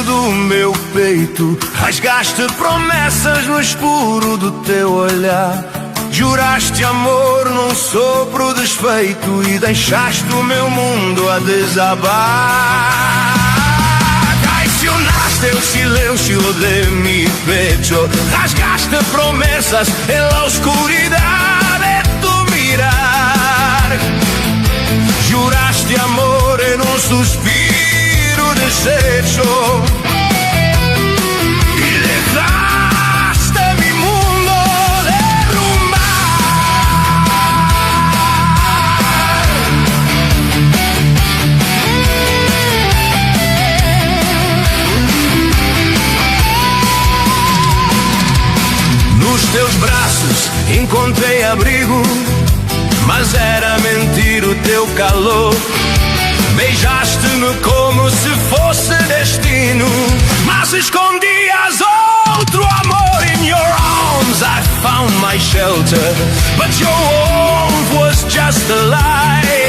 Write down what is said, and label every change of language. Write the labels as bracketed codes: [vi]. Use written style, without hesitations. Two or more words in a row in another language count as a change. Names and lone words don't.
[pt] meu peito. Rasgaste promessas no escuro do teu olhar. Juraste amor num sopro desfeito e deixaste o meu mundo a desabar. [es] Traicionaste el silencio de mi pecho. Rasgaste promesas en la oscuridad de tu mirar. Juraste amor en un suspiro deshecho y dejaste mi mundo derrumbar. [pt] Nos teus braços encontrei abrigo, mas era mentira o teu calor. Beijaste-me como se fosse destino, mas escondias outro amor. [en] In your arms I found my shelter, but your warmth was just a lie.